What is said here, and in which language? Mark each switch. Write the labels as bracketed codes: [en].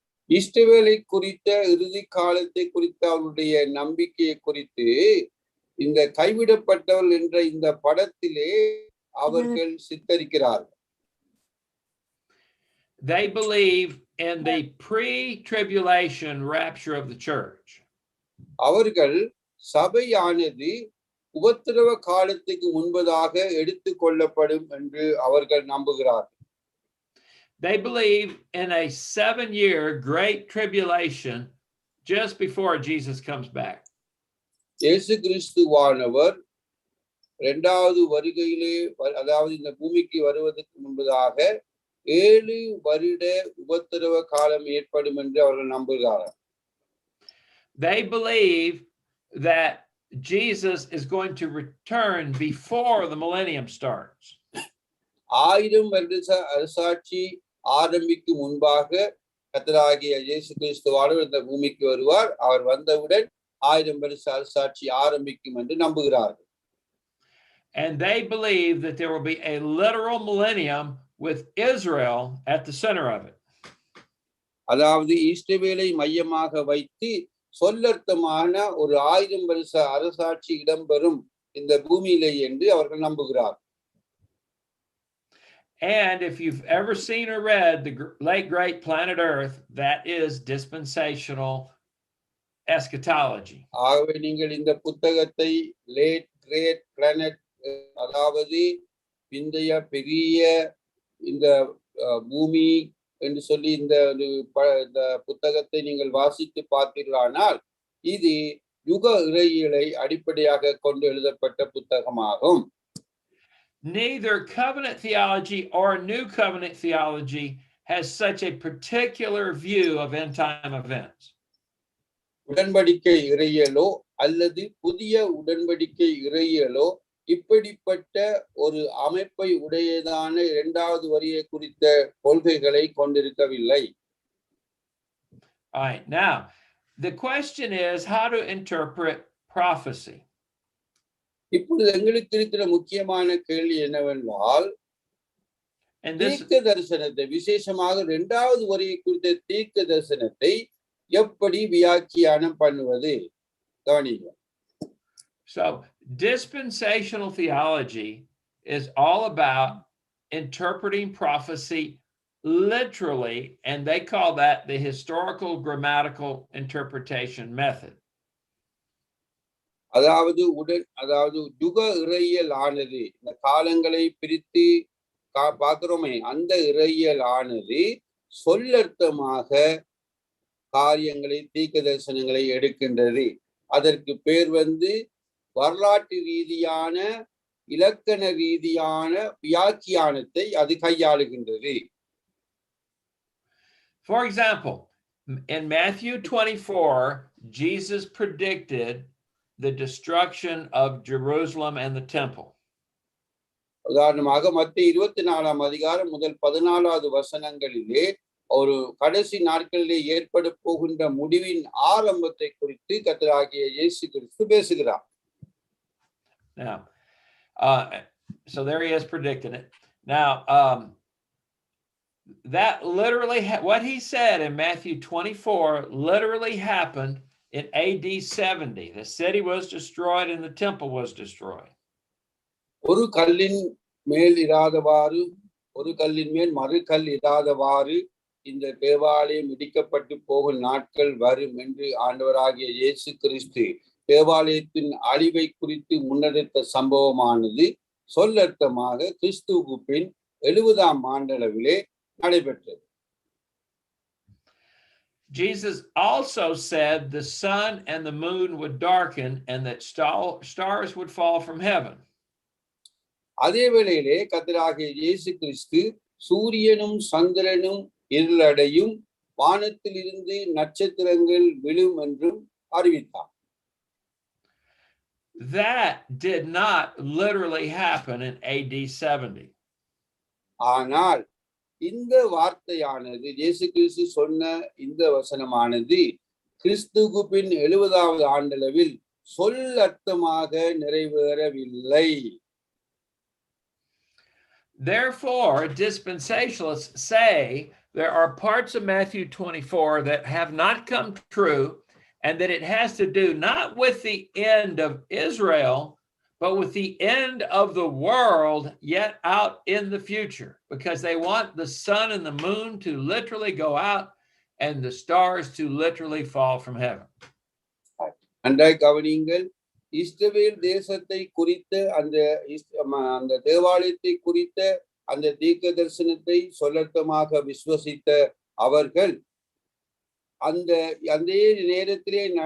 [ta] இஸ்ரவேலை குறித்த இறுதி காலத்தை குறித்த அவருடைய நம்பிக்கையை குறித்து இந்த கைவிடப்பட்டவர்கள் என்ற இந்த படத்திலே அவர்கள் சித்தரிக்கிறார்கள். [en] They believe in the pre-tribulation rapture of the church. [ta] அவர்கள் சபையானது உபத்திரவ காலத்துக்கு முன்பதாக எடுத்துக் கொள்ளப்படும் என்று அவர்கள் நம்புகிறார்கள். [en] They believe in a 7-year great tribulation just before Jesus comes back. [ta] இயேசு கிறிஸ்துவானவர் இரண்டாவது வருகையிலே, அதாவது இந்த பூமிக்கு வருவதற்கு முன்பதாக 7 வருட உபத்திரவ காலம் ஏற்படும் என்று அவர்கள் நம்புகிறார்கள். [en] They believe that Jesus is going to return before the millennium starts. [ta] 1000 வருட அரசாட்சி ஆரம்பிக்கும் முன்பாக கர்த்தராகிய இயேசு கிறிஸ்துவானவர் இந்த பூமிக்கு வருவார். அவர் வந்தவுடன் 1000 வருஷ அரசாட்சி ஆரம்பிக்கும் என்று நம்புகிறார்கள். [en] And they believe that there will be a literal millennium with Israel at the center of it. [ta] அதாவது இஸ்ரவேலை மையமாக வைத்து சொல்லர்த்தமான ஒரு 1000 வருஷ அரசாட்சி இடம்பெறும் இந்த பூமியிலே என்று அவர்கள் நம்புகிறார். [en] And if you've ever seen or read the late great Planet Earth, that is dispensational eschatology. [ta] ஆகவே நீங்கள் இந்த புத்தகத்தை லேட் கிரேட் பிளானட், அதாவது பிந்தைய பெரிய இந்த பூமி என்று சொல்லி இந்த புத்தகத்தை நீங்கள் வாசித்து பார்த்தீர்களானால் இது யுக இறையியலை அடிப்படையாக கொண்டு எழுதப்பட்ட புத்தகமாகும். [en] Neither covenant theology or new covenant theology has such a particular view of end time events. [ta] உடன்படிக்கை இறையியலோ அல்லது புதிய உடன்படிக்கை இறையியலோ இப்படிப்பட்ட ஒரு அமைப்பை உடையதான இரண்டாவது வரியை குறித்த கொள்கைகளை கொண்டிருக்கவில்லை. [en] All right, now the question is how to interpret prophecy. [ta] இப்பொழுது எங்களுக்கு இருக்கிற முக்கியமான கேள்வி என்னவென்றால், தீர்க்க தரிசனத்தை, விசேஷமாக இரண்டாவது வரியை குறித்த தீர்க்க தரிசனத்தை எப்படி வியாக்கியானம் பண்ணுவது? கவனிங்க. [en] So dispensational theology is all about interpreting prophecy literally, and they call that the historical grammatical interpretation method. [ta] அதாவது யுக இறையியல் ஆனது, இந்த காலங்களை பிரித்து பார்க்கிறோமே, அந்த இறையியல் ஆனது சொல்லர்த்தமாக காரியங்களை, தீர்க்க தரிசனங்களை எடுக்கின்றது. அதற்கு பேர் வரலாற்று ரீதியான, இலக்கண ரீதியான வியாக்கியானத்தை அது கையாளுகின்றது. [en] For example, in Matthew 24, Jesus predicted the destruction of Jerusalem and the temple. [ta] உதாரணமாக மத்தேயு 24ஆம் அதிகாரம் முதல் 14வது வசனங்களிலே ஒரு கடைசி நாட்களிலே ஏற்பட போகின்ற முடிவின் ஆரம்பத்தை குறித்து கர்த்தராகிய இயேசு கிறிஸ்து பேசுகிறார். [en] Now, so there he is predicting it. Now, that literally, what he said in Matthew 24 literally happened in AD 70. The city was destroyed and the temple was destroyed. [ta] ஒரு கல்லின் மேல் இராதவாறு, ஒரு கல்லின் மேல் மறு கல் இராதவாறு இந்த தேவாலயம் இடிக்கப்பட்டு போகும் நாட்கள் வரும் என்று ஆண்டவராகிய இயேசு கிறிஸ்து தேவாலயத்தின் அழிவை குறித்து முன்னெடுத்த சம்பவமானது சொல்லர்த்தமாக கிறிஸ்துவுக்கு பின் 70ஆம் ஆண்டளவிலே நடைபெற்றது. [en] Jesus also said the sun and the moon would darken and that stars would fall from heaven. [ta] அதே வேளையிலே கர்த்தராகிய இயேசு கிறிஸ்து சூரியனும் சந்திரனும் இருளடையும், வானத்தில் இருந்து நட்சத்திரங்கள் விழும் என்றும் அறிவித்தார். [en] That did not literally happen in AD 70. [ta] ஆனால் இந்த வார்த்தையானது, இயேசு கிறிஸ்து சொன்ன இந்த வசனமானது கிறிஸ்துவுக்கு பின் 70வது ஆண்டளவில் சொல்லர்த்தமாக நிறைவேறவில்லை. [en] Therefore, dispensationalists say there are parts of Matthew 24 that have not come true, and that it has to do not with the end of Israel, but with the end of the world yet out in the future, because they want the sun and the moon to literally go out and the stars to literally fall from heaven. [ta] அன்றாய் கவனியுங்கள், இஸ்ரவேல் தேசத்தை குறித்த அந்த தேவாலயத்தை குறித்த அந்த தீர்க்க தரிசனத்தை சொல்லர்த்தமாக விசுவசித்த அவர்கள் அந்த நேரத்திலே